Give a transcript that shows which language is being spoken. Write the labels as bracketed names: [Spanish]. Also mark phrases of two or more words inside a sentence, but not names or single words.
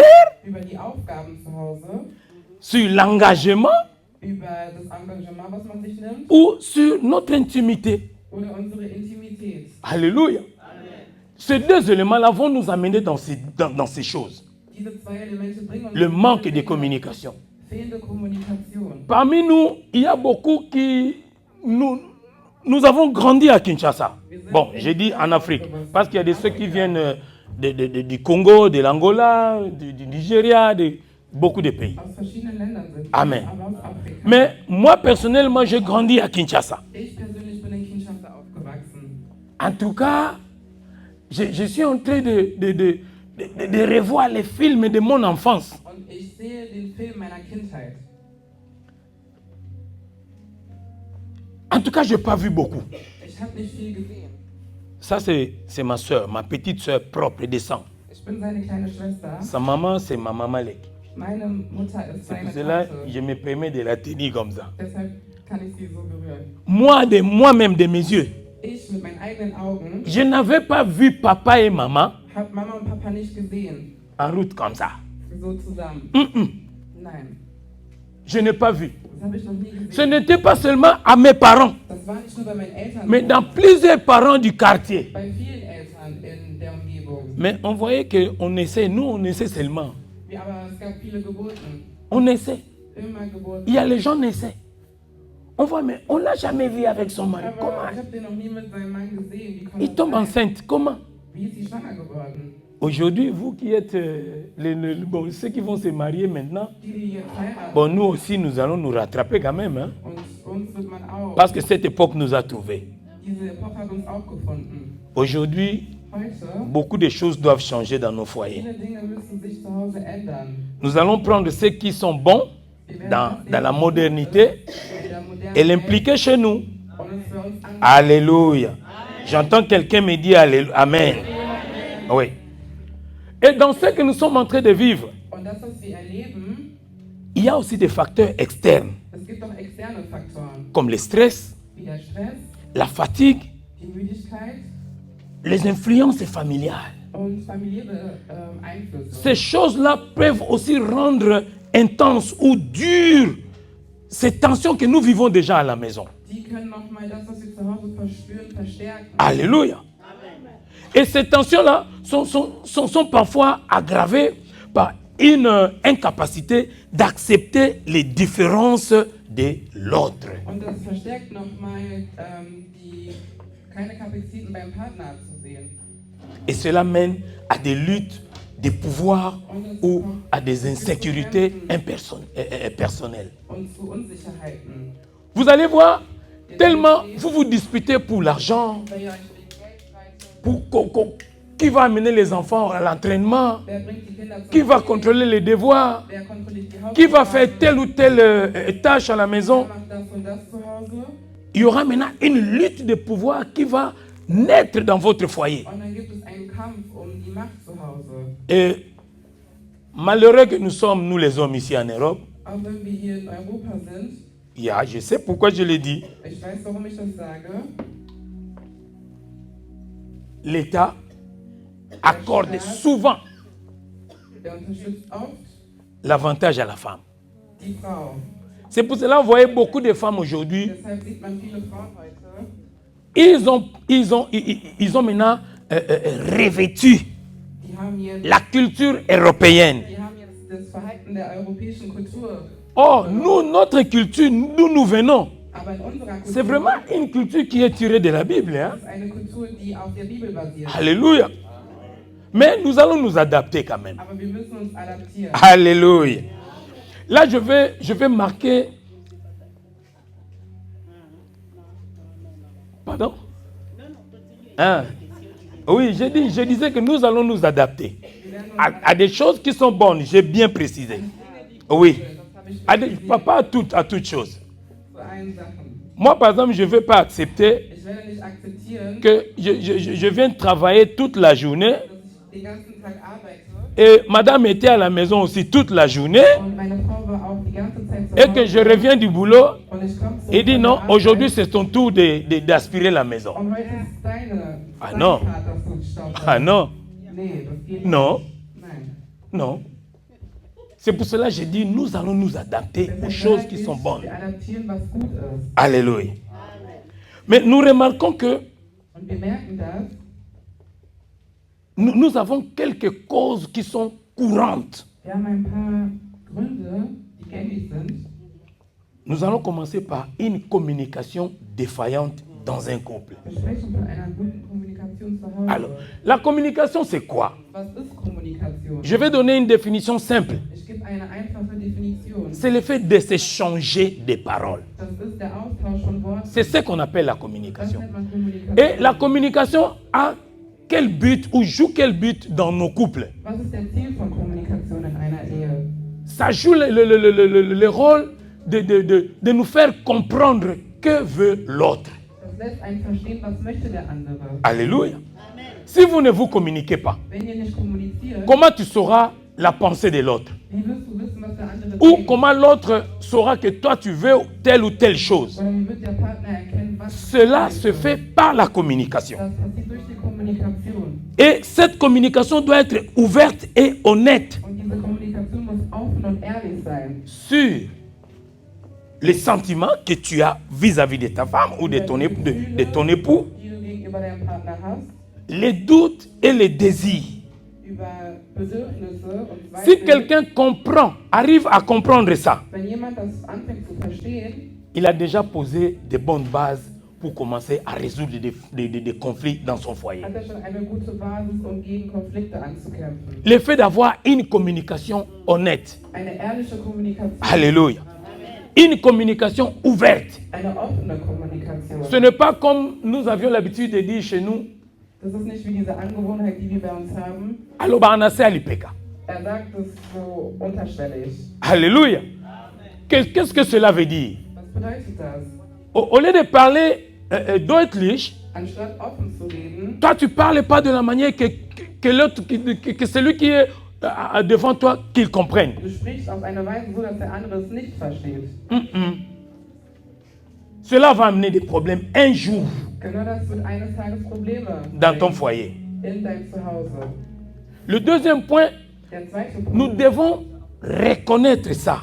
[German] über die Aufgaben zu Hause, [French] sur l'engagement [German] über das Engagement, was man sich nimmt, [French] ou sur notre intimité. [German] oder unsere Intimität. [French] Alléluia. Ces deux éléments-là vont nous amener dans ces choses. [German] Diese zwei Elemente bringen uns [French] Le [German] zu [French] manque [German] dieser [French] de [German] Dinge. [French] communication. [German] Fehlende Kommunikation. [French] Parmi nous, il y a beaucoup qui... Nous avons grandi à Kinshasa. Bon, j'ai dit en Afrique, parce qu'il y a des ceux qui viennent du Congo, de l'Angola, du Nigeria, beaucoup de pays. [German] aus verschiedenen Ländern sind, Amen. aber aus Afrika. [French] Mais moi, personnellement, j'ai grandi à Kinshasa. [German] Ich persönlich bin in Kinshasa aufgewachsen. [French] En tout cas, je suis en train de revoir les films de mon enfance. [German] Und ich sehe den Film meiner Kindheit. [French] En tout cas, je n'ai pas vu beaucoup. [German] Ich habe nicht viel gesehen. [French] Ça, c'est ma soeur, ma petite soeur propre de sang. [German] Ich bin seine kleine Schwester. [French] Sa maman, c'est ma maman Lek. [German] Meine Mutter ist [French] C'est pour [German] seine [French] cela [German] Tante. [French] que je me permets de la tenir comme ça. [German] Deshalb kann ich sie so berühren. [French] Moi, de moi-même, de mes yeux, [German] Ich mit meinen eigenen Augen [French] je n'avais pas vu papa et maman [German] habe Mama und Papa nicht gesehen. [French] en route comme ça. [German] So zusammen. Nein, [French] Je n'ai pas vu. [German] das habe ich noch nie [French] Ce [German] gesehen. [French] n'était pas seulement à mes parents, [German] Das war nicht nur bei meinen Eltern, [French] mais dans plusieurs parents du quartier. [German] bei vielen Eltern in der Umgebung. [French] Mais on voyait qu'on essaie, nous on essaie seulement. [German] Aber es gab viele Geburten. [French] On essaie. [German] Immer Geburten. [French] Il y a les gens qui essaient. On voit, mais on ne l'a jamais vu avec son mari. [German] Aber [French] Comment? [German] ich habe den noch nie mit seinem Mann gesehen. Wie kann [French] Il [German] das [French] tombe [German] sein? [French] enceinte. Comment? [German] Wie ist sie schwanger geworden? [French] Aujourd'hui, vous qui êtes bon, ceux qui vont se marier maintenant, [German] Die jetzt heiraten. [French] bon, nous aussi, nous allons nous rattraper quand même. Hein, [German] Und uns wird man auch. [French] parce que cette époque nous a trouvés. [German] Diese Epoche hat uns auch gefunden. [French] Aujourd'hui, [German] Heute, [French] beaucoup de choses doivent changer dans nos foyers. [German] viele Dinge müssen sich zu Hause ändern. [French] Nous allons prendre ceux qui sont bons dans la modernité [German] In der modernen [French] et l'impliquer chez nous. [German] und es für uns an. [French] Alléluia. J'entends quelqu'un me dire Alléluia. Amen. Oui. Et dans ce que nous sommes en train de vivre, [German] Und das, was wir erleben, [French] il y a aussi des facteurs externes, [German] es gibt auch externe Faktoren, [French] comme le stress, [German] wie der Stress, [French] la fatigue, [German] die Müdigkeit [French] les influences familiales. [German] und familiäre Einflüsse. [French] Ces choses-là peuvent aussi rendre intense ou dur ces tensions que nous vivons déjà à la maison. [German] Die können nochmal das, was wir zu Hause verspüren, verstärken. [French] Alléluia. Et ces tensions-là sont parfois aggravées par une incapacité d'accepter les différences de l'autre. [German] Und das verstärkt nochmal keine Kapazitäten beim Partner zu sehen. [French] Et cela mène à des luttes de pouvoir ou à des insécurités personnelles. [German] Und zu Unsicherheiten. [French] Vous allez voir, tellement vous vous disputez pour l'argent, [German] Weil ihr euch wegen Geld streitet, [French] pour qui va amener les enfants à l'entraînement, [German] wer bringt die Kinder zum [French] qui va [German] Training, [French] contrôler les devoirs, [German] wer kontrolliert die [French] qui va faire [German] Hausaufgaben, [French] telle ou telle tâche à la maison. [German] wer macht das und das zu Hause. [French] Il y aura maintenant une lutte de pouvoir qui va naître dans votre foyer. [German] Und dann gibt es einen Kampf um die Macht zu Hause. [French] Et malheureux que nous sommes, nous les hommes ici en Europe, [German] Auch wenn wir hier in Europa sind, [French] je sais pourquoi je le dis, [German] ich weiß, warum ich das sage, [French] l'État accorde souvent [German] der unterstützt oft [French] l'avantage à la femme. [German] die Frau. [French] C'est pour cela que vous voyez beaucoup de femmes aujourd'hui, [German] Deshalb sieht man viele Frauen heute, [French] ils ont maintenant revêtu [German] die haben jetzt, [French] la culture européenne. [German] die haben jetzt das Verhalten der europäischen Kultur. [French] Or, nous, notre culture, nous venons. [German] Aber in unserer Kultur [French] C'est vraiment une culture qui est tirée de la Bible. Hein? [German] ist eine Kultur, die auf der Bibel basiert. [French] Alléluia. Mais nous allons nous adapter quand même. [German] Aber wir müssen uns adaptieren. [French] Alléluia. Là, je vais marquer. Pardon? Hein? Oui, je disais que nous allons nous adapter à des choses qui sont bonnes. J'ai bien précisé. Oui. Pas à toutes choses. [German] Zu allen Sachen. [French] Moi, par exemple, je ne vais pas accepter [German] Ich werde nicht akzeptieren, [French] que je viens travailler toute la journée [German] dass ich den ganzen Tag arbeite [French] et madame était à la maison aussi toute la journée [German] und meine Frau war auch die ganze Zeit zu [French] et que je [German] Hause. [French] reviens du boulot [German] Und ich komme [French] et dit non, [German] Arbeit [French] aujourd'hui c'est ton tour d'aspirer la maison. [German] und heute ist dein [French] Ah, [German] Part, [French] non. [German] dass du staubsaugst. [French] Ah non, [German] Nee, das geht [French] non, [German] nicht. Nein. [French] non. C'est pour cela que j'ai dit nous allons nous adapter aux choses qui sont bonnes. [German] Wir adaptieren, was gut ist. [French] Alléluia. Mais nous remarquons que [German] Und wir merken das, [French] nous avons quelques causes qui sont courantes. [German] wir haben ein paar Gründe, die gängig sind. [French] Nous allons commencer par une communication défaillante dans un couple. [German] Wir sprechen von einer guten Kommunikation zu Hause. [French] Alors, la communication, c'est quoi? [German] Was ist Kommunikation? [French] Je vais donner une définition simple. [German] Ich gebe eine [French] C'est le fait de s'échanger des paroles. [German] Das ist der Austausch von Worten. [French] C'est ce qu'on appelle la [German] Das [French] communication. [German] nennt man Kommunikation. [French] Et la communication a quel but ou joue quel but dans nos couples? [German] Was ist der Ziel von Kommunikation in einer Ehe? [French] Ça joue le rôle de nous faire comprendre que veut l'autre. [German] Das lässt einen verstehen, was möchte der andere. [French] Alléluia. Si vous ne vous communiquez pas, [German] Wenn ihr nicht kommuniziert, [French] comment tu sauras la pensée de l'autre? [German] wie wirst du wissen, was der andere [French] Ou [German] denkt? [French] comment l'autre saura que toi tu veux telle ou telle chose? [German] Oder wie wird der Partner erkennen, was [French] Cela se fait par la communication. [German] Das passiert durch die Kommunikation. [French] Et cette communication doit être ouverte et honnête [German] Und diese Kommunikation muss offen und ehrlich sein. [French] sur les sentiments que tu as vis-à-vis de ta femme ou de ton époux, [German] Die du gegenüber deinem Partner hast, [French] les doutes et les désirs. [German] über Bedürfnisse und [French] Si [German] Zweifel. [French] quelqu'un comprend, arrive à comprendre ça, [German] Wenn jemand das anfängt zu verstehen, [French] il a déjà posé de bonnes bases pour commencer à résoudre des conflits dans son foyer. [German] hat er schon eine gute Basis, um gegen Konflikte anzukämpfen. [French] Le fait d'avoir une communication honnête, [German] Eine ehrliche Kommunikation, [French] alléluia, une communication ouverte. [German] eine offene Kommunikation. [French] Ce n'est pas comme nous avions l'habitude de dire chez nous, [German] Das ist nicht wie diese Angewohnheit, die wir bei uns haben. [Lingala] allo banase alipeka. [German] Sagt es so unterschwellig. [French] Alléluia. Qu'est-ce que cela veut dire? [German] Was bedeutet das? [French] Au lieu de parler deutlich, [German] Anstatt offen zu reden, [French] toi tu ne parles pas de la manière que l'autre, que celui qui est devant toi, qu'il comprenne. [German] du sprichst auf eine Weise so, dass der andere es nicht versteht. [French] Cela va amener des problèmes un jour [German] Genau das wird eines Tages Probleme [French] dans ton foyer. [German] in dein Zuhause. [French] Le deuxième point, [German] Der zweite [French] nous [German] Punkt, [French] devons reconnaître ça,